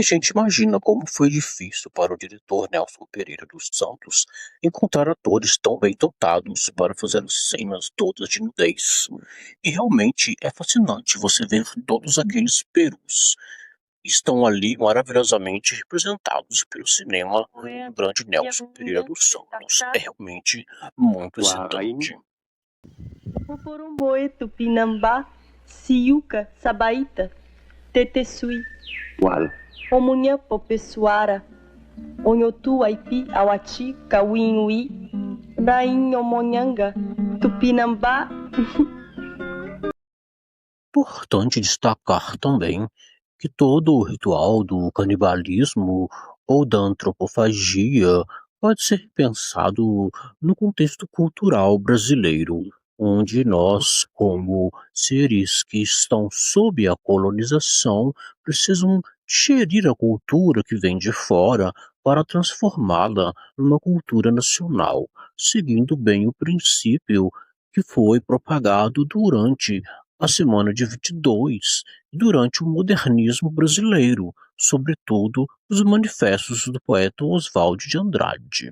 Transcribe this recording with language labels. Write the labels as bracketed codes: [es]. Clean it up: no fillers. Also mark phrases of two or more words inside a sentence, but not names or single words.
[pt] a gente imagina como foi difícil para o diretor Nelson Pereira dos Santos encontrar atores tão bem dotados para fazer as cenas todas de nudez. E realmente é fascinante você ver todos aqueles perus estão ali maravilhosamente representados pelo cinema do grande Nelson Pereira dos Santos. É realmente muito excitante. [tpw] Poporomboe, Tupinambá, Siuca, Sabaíta, Tetesui, Omunhã, Popessuara, Onhotu, Aipi, Auati, Cauinhui, Daim, Omonhanga, Tupinambá. [pt] Importante destacar também que todo o ritual do canibalismo ou da antropofagia pode ser pensado no contexto cultural brasileiro, onde nós, como seres que estão sob a colonização, precisam digerir a cultura que vem de fora para transformá-la numa cultura nacional, seguindo bem o princípio que foi propagado durante a Semana de 22 e durante o modernismo brasileiro, sobretudo os manifestos do poeta Oswald de Andrade.